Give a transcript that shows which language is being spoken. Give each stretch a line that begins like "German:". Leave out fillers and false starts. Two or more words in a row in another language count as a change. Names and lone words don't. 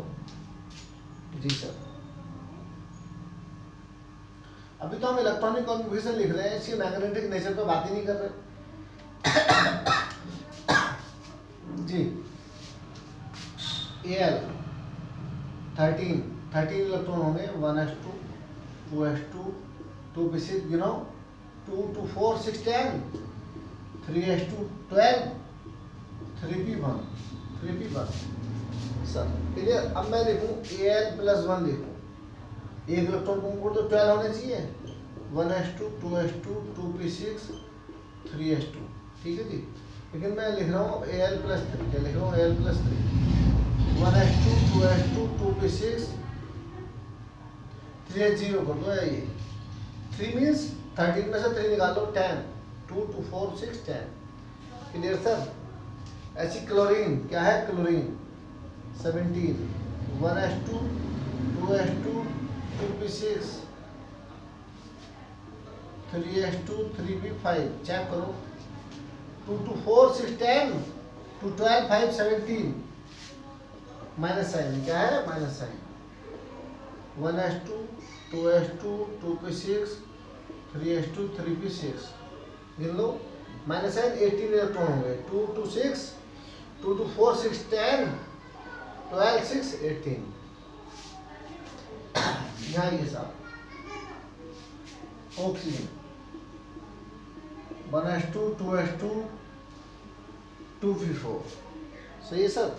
Hindi: जी सर, अभी तो हम
English: electronic configuration
Hindi: लिख रहे हैं, इसकी
English: magnetic nature
Hindi: पे बात ही नहीं कर रहे। जी Al 13 इलेक्ट्रॉन होंगे, 1s2 2s2 2p6, गिनो 2 2 4 6 10 3s2 12 3p1
English: sir, clear.
Hindi: अब मैं लिखूं Al+1 लिखूं, एक इलेक्ट्रॉन को तो 12 होने चाहिए, 1s2 2s2 2p6 3s2, ठीक है जी। लेकिन मैं लिख रहा हूँ अब Al+3, क्या लिख रहा हूँ Al+3 1s2 2s2 2p6 3s0 कर दो, ये 3 मीन्स 13 में से 3 निकालो 10 2 2 4 6 10,
English: clear sir.
Hindi: ऐसी क्लोरीन, क्या है क्लोरीन 17 1s2 2s2 2p6 3s2 3p5, चेक करो 2 2 4 6 10 2 12 5 17,
English: minus sign,
Hindi: क्या है
English: minus sign,
Hindi: 1s2 2s2 2p6 3s2 3p6, गिन लो,
English: minus sign
Hindi: 18 इलेक्ट्रॉन होंगे, 2 2 6 2 2 4 6 10 12 6 18, यहाँ ये साहब ऑक्सीजन 1s2 2s2 2p4, सही है सर।